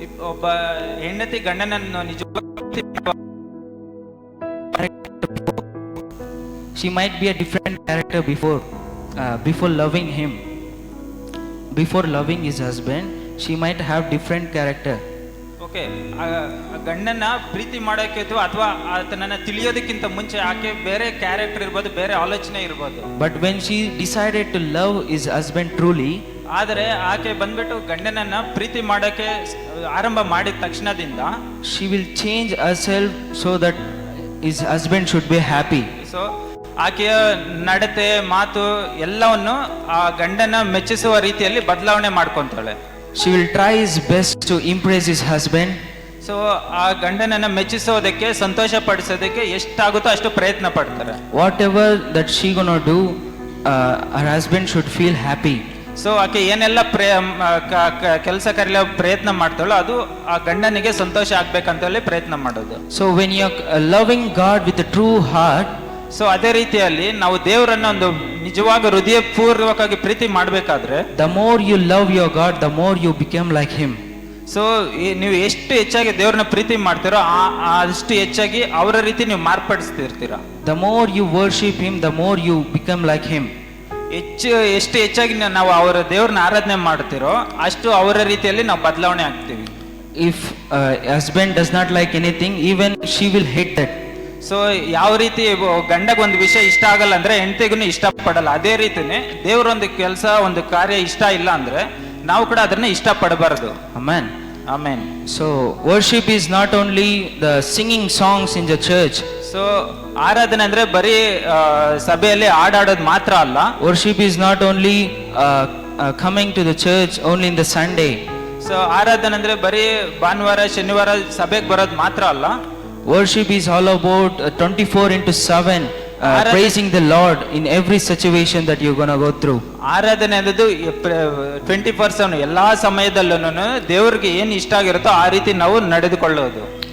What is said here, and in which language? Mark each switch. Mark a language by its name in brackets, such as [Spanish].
[Kannada] ಒಬ್ಬ ಹೆಂಡತಿ ಗಂಡನನ್ನು ನಿಜವಾಗಿ [English] she might be a different character before loving him. Before loving his husband, she might have different character. [Kannada] Okay, ಗಂಡನ ಪ್ರೀತಿ ಮಾಡೋಕೆ ಅಥವಾ ಆತನನ್ನ ತಿಳಿಯೋದಕ್ಕಿಂತ ಮುಂಚೆ ಆಕೆ ಬೇರೆ ಕ್ಯಾರೆಕ್ಟರ್ ಇರ್ಬೋದು, ಬೇರೆ ಆಲೋಚನೆ ಇರ್ಬೋದು. [English] But when she decided to love his husband truly, [Kannada] ಆದರೆ ಆಕೆ ಬಂದ್ಬಿಟ್ಟು ಗಂಡನನ್ನ ಪ್ರೀತಿ ಮಾಡೋಕೆ ಆರಂಭ ಮಾಡಿದ ತಕ್ಷಣದಿಂದ [English] she will change herself so that his husband should be happy. [Kannada] So ಆಕೆಯ ನಡತೆ, ಮಾತು ಎಲ್ಲವನ್ನು ಆ ಗಂಡನ ಮೆಚ್ಚಿಸುವ ರೀತಿಯಲ್ಲಿ ಬದಲಾವಣೆ ಮಾಡ್ಕೊಂತಾಳೆ. [English] She will try his best to impress his husband. [Kannada] So ಆ ಗಂಡನನ್ನ ಮೆಚ್ಚಿಸೋದಕ್ಕೆ, ಸಂತೋಷ ಪಡಿಸೋದಕ್ಕೆ ಎಷ್ಟಾಗುತ್ತೋ ಅಷ್ಟು ಪ್ರಯತ್ನ ಪಡ್ತಾರೆ. [English] Whatever that she gonna do, her husband should feel happy. [Kannada] So ಆಕೆ ಏನೆಲ್ಲ ಕೆಲಸ ಕಾರ್ಯ ಪ್ರಯತ್ನ ಮಾಡ್ತಾಳೋ ಅದು ಆ ಗಂಡನಿಗೆ ಸಂತೋಷ ಆಗ್ಬೇಕಂತ ಹೇಳಿ ಪ್ರಯತ್ನ ಮಾಡೋದು. [English] So when you are loving God with a true heart, [Kannada] so ಅದೇ ರೀತಿಯಲ್ಲಿ ನಾವು ದೇವರನ್ನ ಒಂದು ನಿಜವಾಗ ಹೃದಯಪೂರ್ವಕವಾಗಿ ಪ್ರೀತಿ ಮಾಡಬೇಕಾದ್ರೆ, [English] the more you love your God, the more you become like him. [Kannada] So ನೀವು ಎಷ್ಟು ಹೆಚ್ಚಾಗಿ ದೇವ್ರನ್ನ ಪ್ರೀತಿ ಮಾಡ್ತೀರೋ ಅಷ್ಟು ಹೆಚ್ಚಾಗಿ ಅವರ ರೀತಿ ನೀವು ಮಾರ್ಪಡಿಸ್ತಿರ್ತೀರಾ. [English] The more you worship him, the more you become like him. [Kannada] ಎಷ್ಟು ಹೆಚ್ಚಾಗಿ ನಾವು ಅವರ ದೇವ್ರನ್ನ ಆರಾಧನೆ ಮಾಡ್ತಿರೋ ಅಷ್ಟು ಅವರ ರೀತಿಯಲ್ಲಿ ನಾವು ಬದಲಾವಣೆ ಆಗ್ತೀವಿ. [English] If husband does not like anything, even she will hate that. [Kannada] So ಯಾವ ರೀತಿ ಗಂಡಗ ಒಂದು ವಿಷಯ ಇಷ್ಟ ಆಗಲ್ಲ ಅಂದ್ರೆ ಹೆಂಡತಿಗೂ ಇಷ್ಟಪಡಲ್ಲ, ಅದೇ ರೀತಿನೇ ದೇವ್ರೊಂದು ಕೆಲಸ ಒಂದು ಕಾರ್ಯ ಇಷ್ಟ ಇಲ್ಲ ಅಂದ್ರೆ ನಾವು ಕೂಡ ಅದನ್ನ ಇಷ್ಟಪಡಬಾರದು. [English] Amen. [Kannada] Amen. [English] So worship is not only the singing songs in the church. [Kannada] So ಆರಾಧನೆ ಅಂದ್ರೆ ಬರೀ ಸಭೆಯಲ್ಲಿ ಹಾಡಾಡೋದು ಮಾತ್ರ ಅಲ್ಲ. [English] Worship is not only coming to the church only in the Sunday. [Kannada] So ಆರಾಧನೆ ಅಂದ್ರೆ ಬರೀ ಭಾನುವಾರ ಶನಿವಾರ ಸಭೆಗೆ ಬರೋದು ಮಾತ್ರ ಅಲ್ಲ. [English] Worship is all about 24/7 praising the Lord in every situation that you're gonna go through. [Kannada] ಆರಾಧನೆ ಅನ್ನೋದು 24/7 ಎಲ್ಲಾ ಸಮಯದಲ್ಲೂ ದೇವ್ರಿಗೆ ಏನ್ ಇಷ್ಟ ಆಗಿರುತ್ತೋ ಆ ರೀತಿ ನಾವು ನಡೆದುಕೊಳ್ಳೋದು.